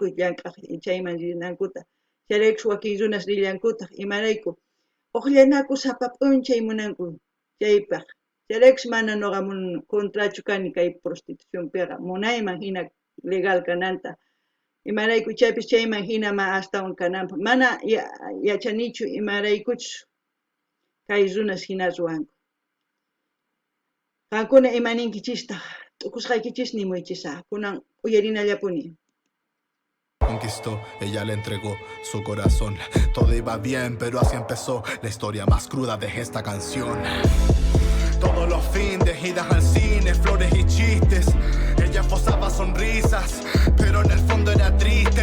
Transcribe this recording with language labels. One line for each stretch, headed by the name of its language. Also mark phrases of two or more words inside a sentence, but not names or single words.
Quechua: llank'aq chayman rinankuta chayraykus wakin runas rillankutaq imarayku uqllanaku sapap'unchay munanku chaypaq chayraykus mana noqa contrachu kani kay prostitucionpiqa munayman hina legal kananta imarayku chaypis chayman hina astawan kananpaq mana yachanichu imaraykuchus kay runas hina ruwanku qankuna imaninkichistaq t'ukusqaykichis nimuychisa kunan uyarinallapuni.
Spanish: Conquistó, ella le entregó su corazón. Todo iba bien, pero así empezó la historia más cruda de esta canción. Todos los fines, idas al cine, flores y chistes. Ella posaba sonrisas, pero en el fondo era triste.